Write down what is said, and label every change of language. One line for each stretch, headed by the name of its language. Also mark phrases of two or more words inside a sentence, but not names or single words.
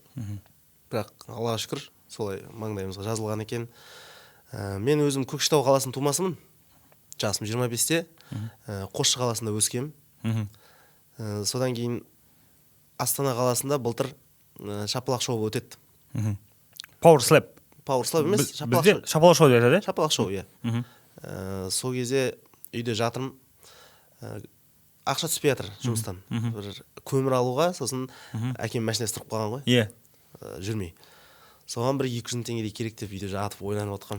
Kazakh: Бірақ Аллаға шүкір, солай маңдайымызға жазылған екен. Мен өзім Көкшетау қаласының тумасымын. Жасым 25-те. Қосшы қаласында өскем. Содан кейін Астана қаласында былтыр шапалақ шоу өтеді.
English: Power slap. Power slap
Kazakh: емес, шапалақ шоу деп айтады. Шапалақ шоу, иә. Сол кезде үйде жатырмын. Ақша түспей жатыр жұмыстан. Бір көмір алуға, сосын әкем машинасы тұрып қалған ғой. Иә. Жүрмей. Соған бір 200 теңгедей керек деп үйде жатып ойланып отқам.